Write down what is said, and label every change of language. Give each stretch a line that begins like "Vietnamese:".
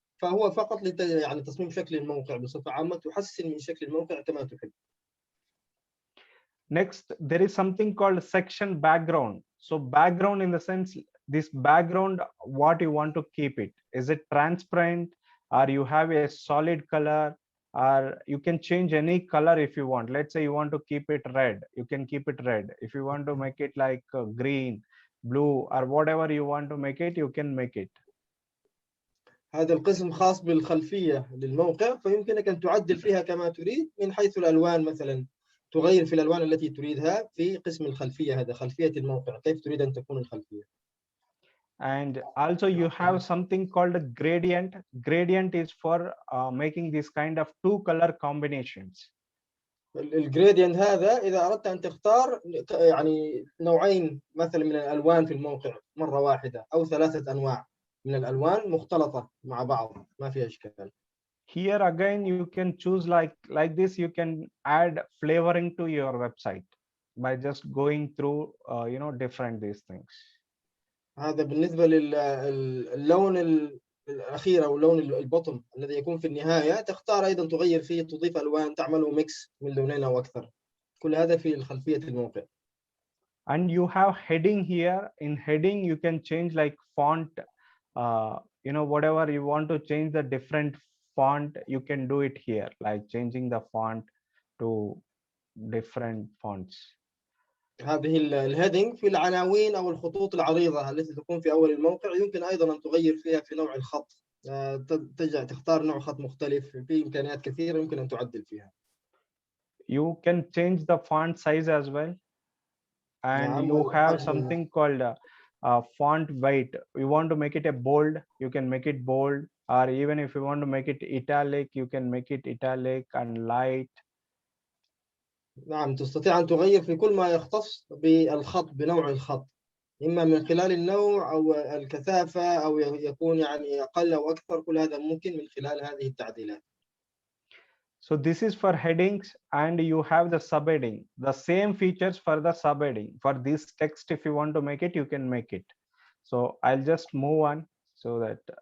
Arabic: فهو فقط يعني تصميم شكل الموقع بصفة عامة، تحسن من شكل الموقع كما تحب.
English: Next, there is something called section background. So background in the sense, this background, what you want to keep it. Is it transparent, or you have a solid color, or you can change any color if you want. Let's say you want to keep it red, you can keep it red. If you want to make it like green, blue, or whatever you want to make it, you can make it.
Arabic: هذا القسم خاص بالخلفية للموقع، فيمكنك أن تعدل فيها كما تريد من حيث الألوان، مثلا تغير في الألوان التي تريدها في قسم الخلفية. هذا خلفية الموقع، كيف تريد أن تكون الخلفية.
English: And also you have something called a gradient. Gradient is for making this kind of two color combinations.
Arabic: الجريدينت هذا إذا أردت أن تختار يعني نوعين مثلا من الألوان في الموقع مرة واحدة، أو 3 أنواع من الألوان مختلطة مع بعض، ما في إشكال.
English: Here again you can choose like this. You can add flavoring to your website by just going through different these things.
Arabic: هذا بالنسبة للون الأخير أو لون البوتوم الذي يكون في النهاية، تختار أيضا تغير فيه، تضيف ألوان، تعمله ميكس من لونين أو أكثر. كل هذا في خلفية الموقع.
English: And you have heading here. In heading you can change like font, whatever you want to change the different font, you can do it here, like changing the font to different fonts.
Arabic: هذه الهيدنج في العناوين أو الخطوط العريضة التي تكون في أول الموقع، يمكن أيضا أن تغير فيها في نوع الخط، تختار نوع خط مختلف، في إمكانيات كثيرة يمكن أن تعدل فيها.
English: You can change the font size as well, and you have something called font weight. You want to make it a bold, you can make it bold, or even if you want to make it italic, you can make it italic and light.
Arabic: نعم، تستطيع أن تغير في كل ما يختص بالخط، بنوع الخط، إما من خلال النوع أو الكثافة أو يكون يعني أقل أو أكثر. كل هذا ممكن من خلال هذه التعديلات.
English: So this is for headings, and you have the subheading. The same features for the subheading. For this text, if you want to make it, you can make it. So I'll just move on so that